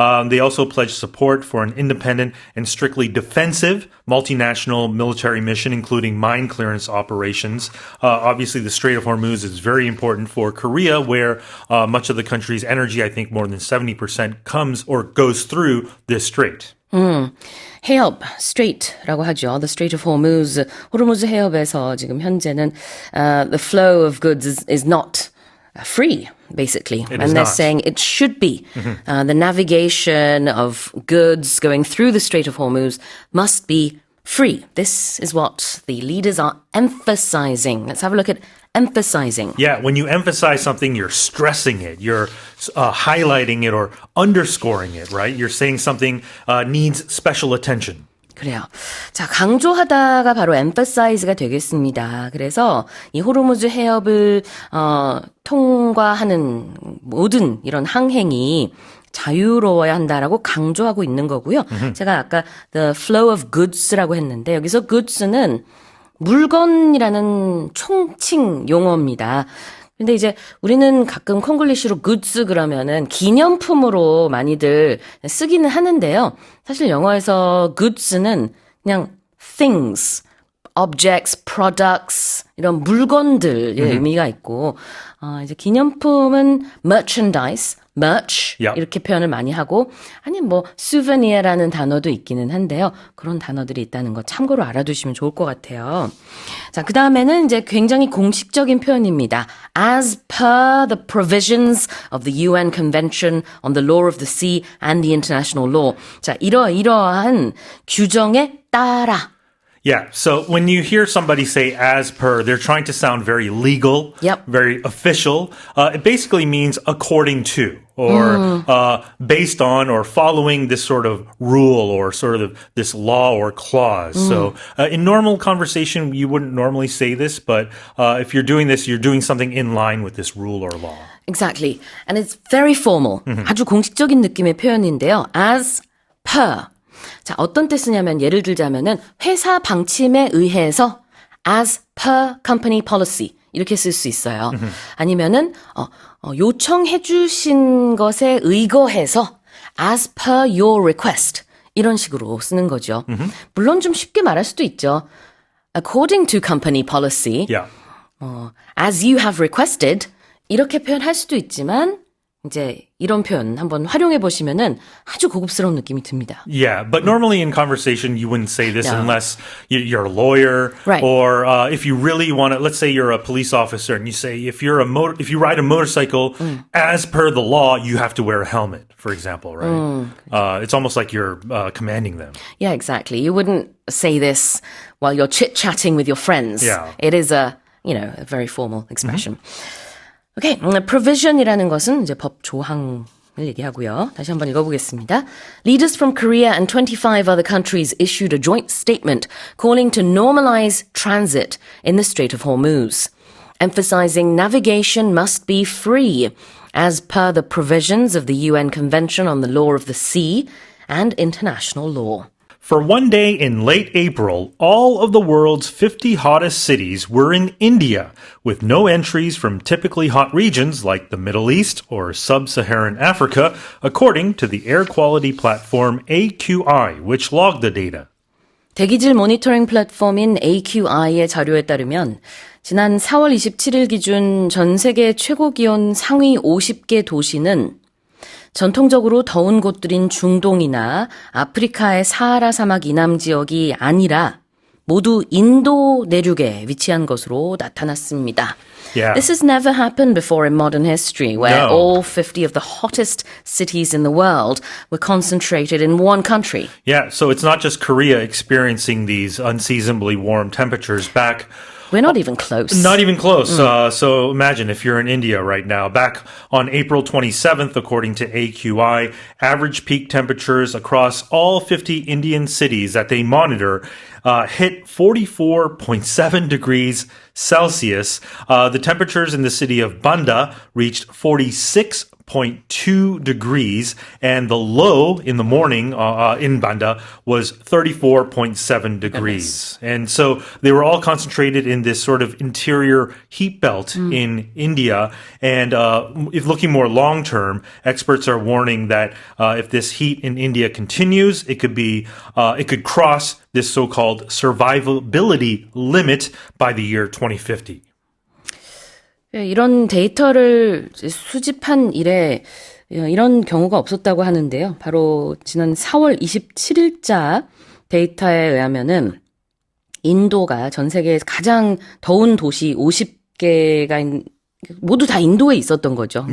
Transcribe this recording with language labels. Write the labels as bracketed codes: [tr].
[en] They also pledged support for an independent and strictly defensive multinational military mission, including mine clearance operations. Obviously, the Strait of Hormuz is very important for Korea, where much of the country's energy, I think more than 70%, comes or goes through this strait. [ko] 해협, straight라고 하죠. [en] The Strait of Hormuz, [ko] 호르무즈 해협에서 지금 현재는 [en] the flow of goods is not free, basically. It and is they're not. saying it should be. The navigation of goods going through the Strait of Hormuz must be free. This is what the leaders are emphasizing. Let's have a look at emphasizing. Yeah, when you emphasize something, you're stressing it, you're highlighting it or underscoring it, right? You're saying something needs special attention. [ko] 그래요. 자, 강조하다가 바로 emphasize가 되겠습니다. 그래서 이 호르무즈 해협을 통과하는 모든 이런 항행이 자유로워야 한다라고 강조하고 있는 거고요. 제가 아까 [en] the flow of goods [ko] 라고 했는데 여기서 goods는 물건이라는 총칭 용어입니다. 근데 이제 우리는 가끔 콩글리시로 goods 그러면은 기념품으로 많이들 쓰기는 하는데요. 사실 영어에서 goods는 그냥 [en] things, objects, products [ko] 이런 물건들의 의미가 있고 이제 기념품은 merchandise, merch [en] Yep. [ko] 이렇게 표현을 많이 하고 아니면 뭐 souvenir라는 단어도 있기는 한데요. 그런 단어들이 있다는 거 참고로 알아두시면 좋을 것 같아요. 자, 그 다음에는 이제 굉장히 공식적인 표현입니다. [en] As per the provisions of the UN Convention on the Law of the Sea and the International Law. [ko] 자, 이러한 규정에 따라 [en] Yeah, so when you hear somebody say as per, they're trying to sound very legal, Yep. very official. It basically means according to, or based on, or following this sort of rule, or sort of this law or clause. So in normal conversation, you wouldn't normally say this, but if you're doing this, you're doing something in line with this rule or law. Exactly. And it's very formal. [ko] 아주 공식적인 느낌의 표현인데요. [en] As per. [ko] 자, 어떤 때 쓰냐면 예를 들자면은 회사 방침에 의해서 [en] as per company policy [ko] 이렇게 쓸 수 있어요. 아니면은 요청해 주신 것에 의거해서 [en] as per your request [ko] 이런 식으로 쓰는 거죠. 물론 좀 쉽게 말할 수도 있죠. [en] According to company policy, Yeah. as you have requested [ko] 이렇게 표현할 수도 있지만 이제 이런 표현 한번 활용해 보시면은 아주 고급스러운 느낌이 듭니다. [en] Yeah, but normally in conversation, you wouldn't say this No. unless you're a lawyer, Right. or if you really want to. Let's say you're a police officer, and you say if you ride a motorcycle, as per the law, you have to wear a helmet, for example, right? It's almost like you're commanding them. Yeah, exactly. You wouldn't say this while you're chit-chatting with your friends. Yeah. It is a very formal expression. [ko] Okay, provision이라는 것은 이제 법 조항을 얘기하고요. 다시 한번 읽어보겠습니다. [en] Leaders from Korea and 25 other countries issued a joint statement calling to normalize transit in the Strait of Hormuz, emphasizing navigation must be free as per the provisions of the UN Convention on the Law of the Sea and international law. For one day in late April, all of the world's 50 hottest cities were in India, with no entries from typically hot regions like the Middle East or sub-Saharan Africa, according to the air quality platform AQI, which logged the data. [ko] 대기질 모니터링 플랫폼인 AQI의 자료에 따르면 지난 4월 27일 기준 전 세계 최고 기온 상위 50개 도시는 전통적으로 더운 곳들인 중동이나 아프리카의 사하라 사막 이남 지역이 아니라 모두 인도 내륙에 위치한 것으로 나타났습니다. [en] Yeah. This has never happened before in modern history, where No. all 50 of the hottest cities in the world were concentrated in one country. Yeah, so it's not just Korea experiencing these unseasonably warm temperatures back. We're not even close. Not even close. So imagine if you're in India right now. Back on April 27th, according to AQI, average peak temperatures across all 50 Indian cities that they monitor hit 44.7 degrees Celsius. The temperatures in the city of Banda reached 46.6 degrees, and the low in the morning in Banda was 34.7 degrees. And so they were all concentrated in this sort of interior heat belt in India. And if looking more long term, experts are warning that if this heat in India continues, it could cross this so-called survivability limit by the year 2050. [ko] 이런 데이터를 수집한 이래 이런 경우가 없었다고 하는데요. 바로 지난 4월 27일자 데이터에 의하면은 인도가 전 세계에서 가장 더운 도시 50개가 모두 다 인도에 있었던 거죠.